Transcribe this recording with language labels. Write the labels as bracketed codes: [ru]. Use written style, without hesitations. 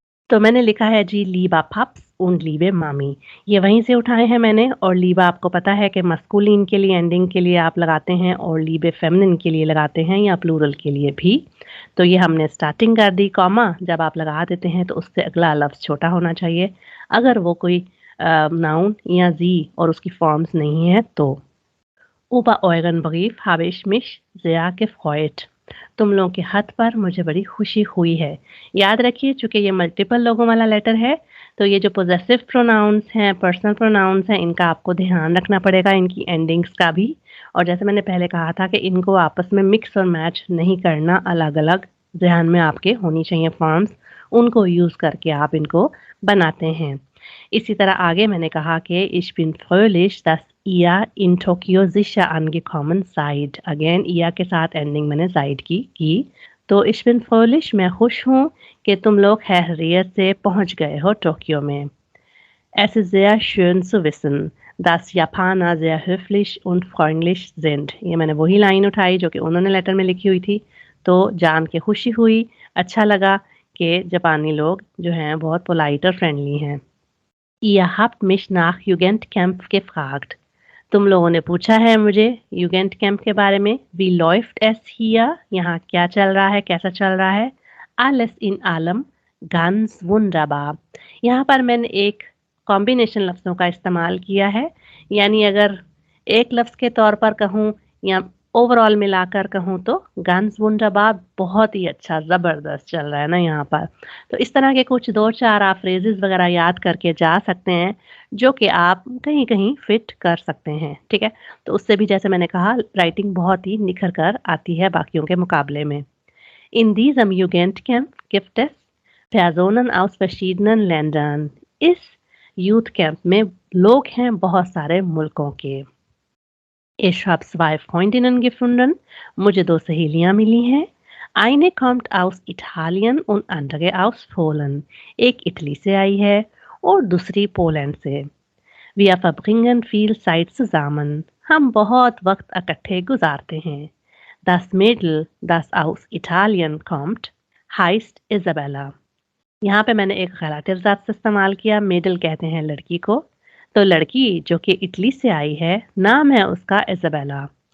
[hi] तो मैंने लिखा है जी लीबा पप्स [de] und liebe [hi] मामी। ये वहीं से उठाए हैं मैंने और लीबा आपको पता है कि मस्कुलिन के लिए एंडिंग के लिए आप लगाते हैं और लीबे फेमिनिन के लिए लगाते हैं या प्लूरल के लिए भी। तो ये हमने स्टार्टिंग कर दी। कॉमा जब आप लगा देते हैं तो उससे अगला लफ्ज़ छोटा होना चाहिए। अगर वो कोई नाउन या ज़ी और उसकी फॉर्म्स नहीं है तो। [de] Über euren Brief habe ich mich sehr gefreut। [hi] तुम लोगों के खत पर मुझे बड़ी खुशी हुई है। याद रखिए चूँकि ये मल्टीपल लोगों वाला लेटर है, तो ये जो पॉसेसिव प्रोनाउंस हैं, पर्सनल प्रोनाउंस हैं, इनका आपको ध्यान रखना पड़ेगा, इनकी एंडिंग्स का भी। और जैसे मैंने पहले कहा था कि इनको आपस में मिक्स और मैच नहीं करना, अलग-अलग ध्यान में आपके होनी चाहिए फॉर्म्स, उनको यूज़ करके आप इनको बनाते हैं। इसी तरह आगे मैंने कहा कि [de] Ich bin fröhlich, dass ihr in Tokio sicher angekommen seid। [hi] Again ihr के साथ एंडिंग मैंने साइड की। तो [de] Ich bin fröhlich [hi] मैं खुश हूँ कि तुम लोग खैरियत से पहुँच गए हो टोक्यो में। [de] Es ist sehr schön zu wissen, dass Japaner sehr höflich und freundlich sind। [hi] ये मैंने वही लाइन उठाई जो कि उन्होंने लेटर में लिखी हुई थी। तो जान के खुशी हुई, अच्छा लगा कि जापानी लोग जो हैं बहुत पोलाइट और फ्रेंडली हैं। [de] Ihr habt mich nach Jugendcamp gefragt। [hi] तुम लोगों ने पूछा है मुझे युगेंट कैंप के बारे में। [de] Wie läuft es hier? [hi] यहाँ क्या चल रहा है, कैसा चल रहा है? [de] Alles in allem ganz wunderbar। [hi] यहाँ पर मैंने एक कॉम्बिनेशन लफ्ज़ों का इस्तेमाल किया है, यानी अगर एक लफ्ज़ के तौर पर कहूँ या ओवरऑल मिलाकर कहूँ तो [de] ganz wunderbar [hi] बहुत ही अच्छा, ज़बरदस्त चल रहा है ना यहाँ पर। तो इस तरह के कुछ 2-4 आप फ्रेजेज़ वगैरह याद करके जा सकते हैं, जो कि आप कहीं-कहीं फिट कर सकते हैं, ठीक है? तो उससे भी जैसे मैंने कहा राइटिंग बहुत ही निखर कर आती है बाकियों के मुकाबले में। [de] In diesem Jugendcamp gibt es Personen aus verschiedenen Ländern। [hi] इस यूथ कैंप में लोग हैं बहुत सारे मुल्कों के। [de] Ich habe 2 Freundinnen gefunden। [hi] मुझे 2 सहेलियाँ मिली हैं। [de] Eine kommt aus Italien und andere aus Polen। [hi] एक इटली से आई है और दूसरी पोलैंड से। [de] Wir verbringen viel Zeit zusammen। [hi] हम बहुत वक्त इकट्ठे गुजारते हैं। [de] Das Mädel, das aus Italien kommt, heißt Isabella। [hi] यहाँ पे मैंने एक relative ज़ात से इस्तेमाल किया। मिडल कहते हैं लड़की को, तो लड़की जो कि इटली से आई है, नाम है उसका इज़ाबेला।